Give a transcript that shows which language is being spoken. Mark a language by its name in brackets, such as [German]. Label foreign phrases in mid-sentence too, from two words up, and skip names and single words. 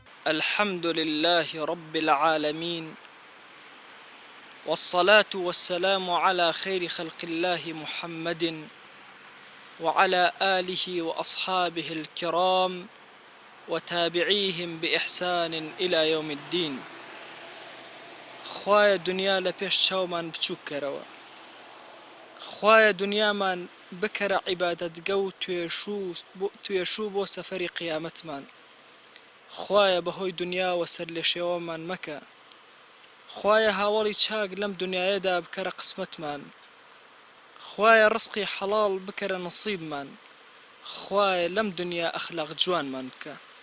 [Arabic] الحمد لله رب العالمين، والصلاة والسلام على خير خلق الله محمد وعلى آله وأصحابه الكرام وتابعيهم بإحسان إلى يوم الدين. [Central Kurdish] خوايا دنيا لبيش چاومان بچووکەرەوە، خوايا دنیامان بکەرە عیبادەتگە و توێشوو بۆ سەفەری قیامەتمان. خوايا بەهۆی دنیاوە سەر لێ شێوەمان مەکە، خوايا هاوڵی چاک لەم دنیایەدا بکەرە قسمەتمان، خوايا ڕزقی حەڵاڵ بکەرە نەسیبمان، خوايا لەم دنیا ئەخلاق جوانمان بکە.